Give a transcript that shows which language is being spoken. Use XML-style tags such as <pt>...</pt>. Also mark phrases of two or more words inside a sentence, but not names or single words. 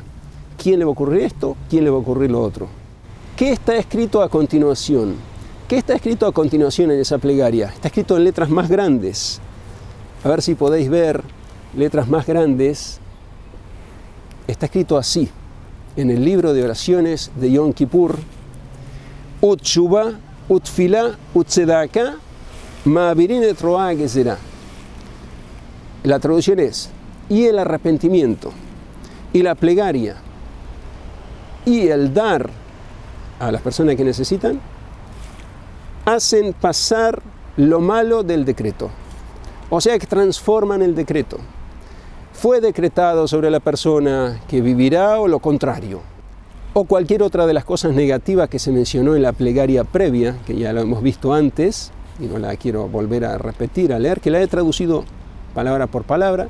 <es>¿Quién le va a ocurrir esto? ¿Quién le va a ocurrir lo otro? ¿Qué está escrito a continuación? ¿Qué está escrito a continuación en esa plegaria? Está escrito en letras más grandes. A ver si podéis ver letras más grandes. Está escrito así, en el libro de oraciones de Yom Kippur:</es> <he>ותשובה ותפילה וצדקה מעבירין את רוע גזרה.</he> <es>La traducción es: y el arrepentimiento, y la plegaria, y el dar a las personas que necesitan, hacen pasar lo malo del decreto. O sea que transforman el decreto. Fue decretado sobre la persona que vivirá o lo contrario, o cualquier otra de las cosas negativas que se mencionó en la plegaria previa, que ya lo hemos visto antes, y no la quiero volver a repetir, a leer, que la he traducido palabra por palabra.</es>